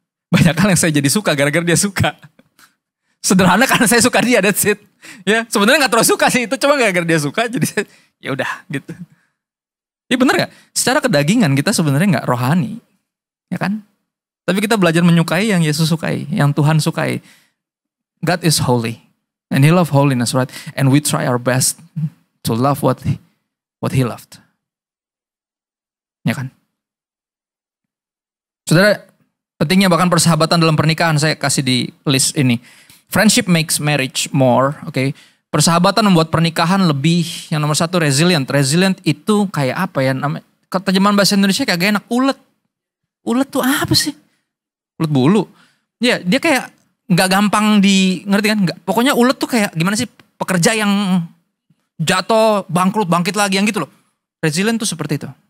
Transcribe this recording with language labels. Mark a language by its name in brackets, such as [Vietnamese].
[Indonesian] Banyak hal yang saya jadi suka gara-gara dia suka. Sederhana karena saya suka dia, that's it. Ya, sebenarnya nggak terlalu suka sih itu, cuma gara-gara dia suka jadi ya udah gitu. Iya bener nggak? Secara kedagingan kita sebenarnya nggak rohani, ya kan? Tapi kita belajar menyukai yang Yesus sukai, yang Tuhan sukai. [English] God is holy, and He love holiness, right? And we try our best to love what He loved, ya kan? [Indonesian] Saudara, pentingnya bahkan persahabatan dalam pernikahan saya kasih di list ini. [English] Friendship makes marriage more, oke? [Indonesian] Persahabatan membuat pernikahan lebih, yang nomor satu resilient. Resilient itu kayak apa ya? Terjemahan bahasa Indonesia kagak enak. Ulet. Ulet tuh apa sih? Ulet bulu. Ya, dia kayak nggak gampang ngerti kan? Pokoknya ulet tuh kayak gimana sih? Pekerja yang jatuh, bangkrut, bangkit lagi, yang gitu loh. Resilient tuh seperti itu.